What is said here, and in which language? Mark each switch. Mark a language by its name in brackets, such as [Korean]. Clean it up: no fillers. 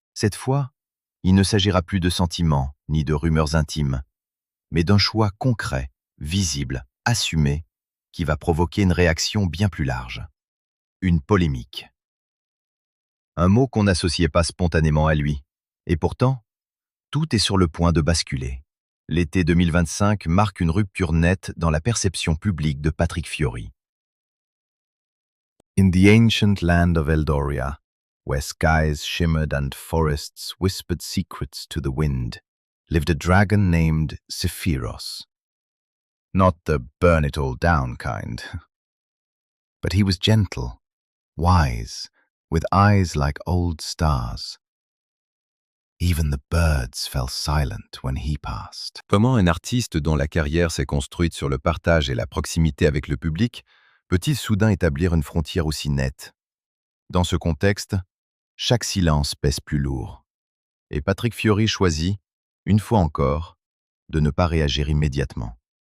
[French] Cette fois, il ne s'agira plus de sentiments ni de rumeurs intimes, mais d'un choix concret, visible, assumé, qui va provoquer une réaction bien plus large. Une polémique. Un mot qu'on n'associait pas spontanément à lui. Et pourtant, tout est sur le point de basculer. L'été 2025 marque une rupture nette dans la perception publique de Patrick Fiori. [English] In the ancient land of Eldoria, where skies shimmered and forests whispered secrets to the wind, lived a dragon named Sephiros. Not the burn it all down kind. But he was gentle, wise, with eyes like old stars. Even the birds fell silent when he passed. [French] Comment un artiste dont la carrière s'est construite sur le partage et la proximité avec le public peut-il soudain établir une frontière aussi nette? Dans ce contexte, chaque silence pèse plus lourd. Et Patrick Fiori choisit, une fois encore, de ne pas réagir immédiatement.